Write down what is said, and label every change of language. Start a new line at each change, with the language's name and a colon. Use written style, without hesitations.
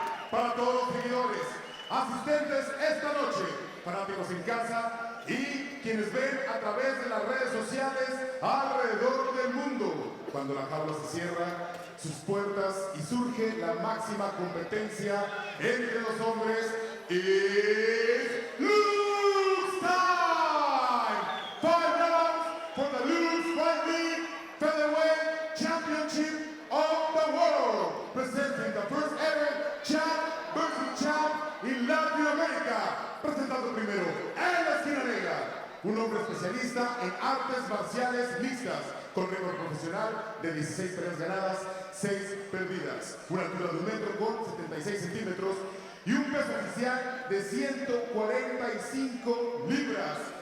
Spanish: Para todos los seguidores, asistentes esta noche, fanáticos en casa y quienes ven a través de las redes sociales alrededor del mundo. Cuando la jaula se cierra sus puertas y surge la máxima competencia entre los hombres,
English: it's LUX time! 5 rounds for the LUX Fight League Featherweight Championship of the World, presenting the first ever champ versus champ in Latin America.
Spanish: Presentando primero en la esquina negra, un hombre especialista en artes marciales mixtas, con récord profesional de 16 peleas ganadas, 6 perdidas, una altura de 1 metro con 76 centímetros y un peso oficial de 145 libras.